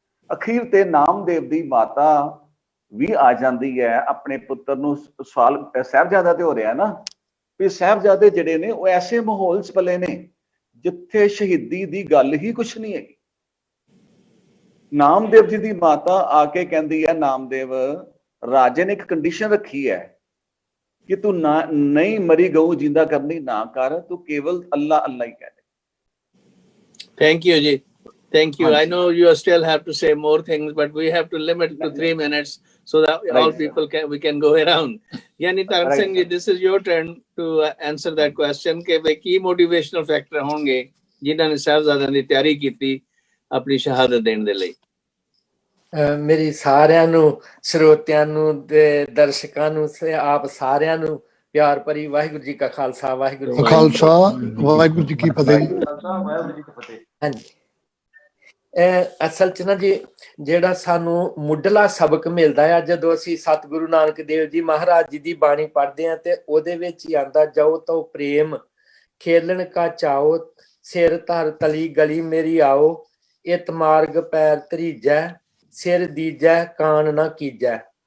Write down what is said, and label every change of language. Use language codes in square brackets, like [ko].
[pa] ਅਖੀਰ ਤੇ ਨਾਮਦੇਵ ਦੀ ਮਾਤਾ ਵੀ ਆ ਜਾਂਦੀ ਹੈ, ਆਪਣੇ ਪੁੱਤਰ ਨੂੰ ਸਵਾਲ ਸਾਹਿਬਜ਼ਾਦਾ ਤੇ ਹੋ ਰਿਹਾ ਨਾ ਵੀ ਸਾਹਿਬਜ਼ਾਦੇ ਜਿਹੜੇ ਨੇ ਉਹ ਐਸੇ ਮਾਹੌਲ 'ਚ ਪਲੇ ਨੇ ਜਿੱਥੇ ਸ਼ਹੀਦੀ ਦੀ ਗੱਲ ਹੀ ਕੁਛ ਨਹੀਂ ਹੈਗੀ। ਨਾਮਦੇਵ ਜੀ ਦੀ ਮਾਤਾ ਆ ਕੇ ਕਹਿੰਦੀ ਹੈ, ਨਾਮਦੇਵ ਰਾਜੇ ਨੇ ਇੱਕ ਕੰਡੀਸ਼ਨ ਰੱਖੀ ਹੈ ਕਿ ਤੂੰ ਨਾ ਨਹੀਂ ਮਰੀ ਗਊ ਜਿੰਦਾ ਕਰਨੀ ਨਾ ਕਰ, ਤੂੰ ਕੇਵਲ ਅੱਲਾ ਅੱਲਾ ਹੀ ਕਹਿ ਦੇ। [en] Thank you, Ji. Thank you. I know you still have to say more things, but we have to limit to 3 minutes so that all people we can go around. Yani Taran Singh Ji, this is your turn to answer that question [pa] कि वे की motivational factor होंगे जिन्हां ने साहबजादियां दी तैयारी कीती अपनी शहादत देने दे लई। ਮੇਰੀ ਸਾਰਿਆਂ ਨੂੰ, ਸਰੋਤਿਆਂ ਨੂੰ ਤੇ ਦਰਸ਼ਕਾਂ ਨੂੰ ਤੇ ਆਪ ਸਾਰਿਆਂ ਨੂੰ ਪਿਆਰ ਭਰੀ ਵਾਹਿਗੁਰੂ ਜੀ ਕਾ ਖਾਲਸਾ, ਵਾਹਿਗੁਰੂ ਜੀ ਖਾਲਸਾ, ਵਾਹਿਗੁਰੂ ਜੀ ਕੀ ਫਤਿਹ। ਹਾਂਜੀ, ਅਸਲ ਚ ਨਾ ਜੀ ਜਿਹੜਾ ਸਾਨੂੰ ਮੁੱਢਲਾ ਸਬਕ ਮਿਲਦਾ ਆ ਜਦੋਂ ਅਸੀਂ ਸਤਿਗੁਰੂ ਨਾਨਕ ਦੇਵ ਜੀ ਮਹਾਰਾਜ ਜੀ ਦੀ ਬਾਣੀ ਪੜ੍ਹਦੇ ਹਾਂ ਤੇ ਉਹਦੇ ਵਿੱਚ ਹੀ ਆਂਦਾ, ਜਾਓ ਤੋ ਪ੍ਰੇਮ ਖੇਲਣ ਕਾ ਚਾਓ, ਸਿਰ ਧਰ ਤਲੀ ਗਲੀ ਮੇਰੀ ਆਓ, ਇਤ ਮਾਰਗ ਪੈਰ ਧਰੀਜੈ, ਸਿਰ ਦੀਜੈ ਕਾਨ ਨਾ ਕੀਜੈ।